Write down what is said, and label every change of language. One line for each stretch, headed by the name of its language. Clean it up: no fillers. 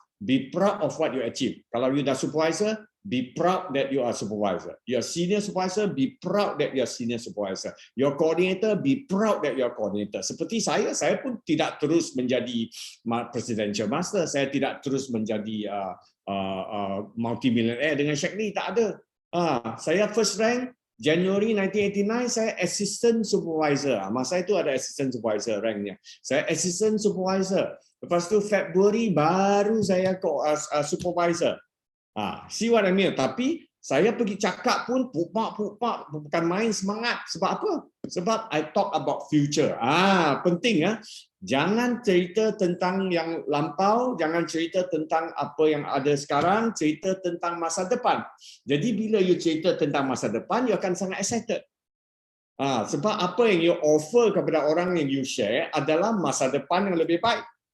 English: Be proud of what you achieve.
Malay: Kalau you dah supervisor,
English: be proud that you are supervisor. Your senior supervisor, be proud that you are senior supervisor. Your coordinator, be proud that you are coordinator.
Malay: Seperti saya pun tidak terus menjadi presidential master. Saya tidak terus menjadi multimillionaire dengan Shaklee. Tak ada. Saya first rank, January 1989, saya assistant supervisor. Masa itu ada assistant supervisor ranknya. Saya assistant supervisor. Lepas tu Februari baru saya supervisor.
English: See what I mean?
Malay: Tapi saya pergi cakap pun pupak, bukan main semangat. Sebab apa? Sebab
English: I talk about future.
Malay: Penting ya. Jangan cerita tentang yang lampau, jangan cerita tentang apa yang ada sekarang, cerita tentang masa depan. Jadi bila you cerita tentang masa depan, you akan sangat excited. Sebab apa yang you offer kepada orang yang you share adalah masa depan yang lebih baik.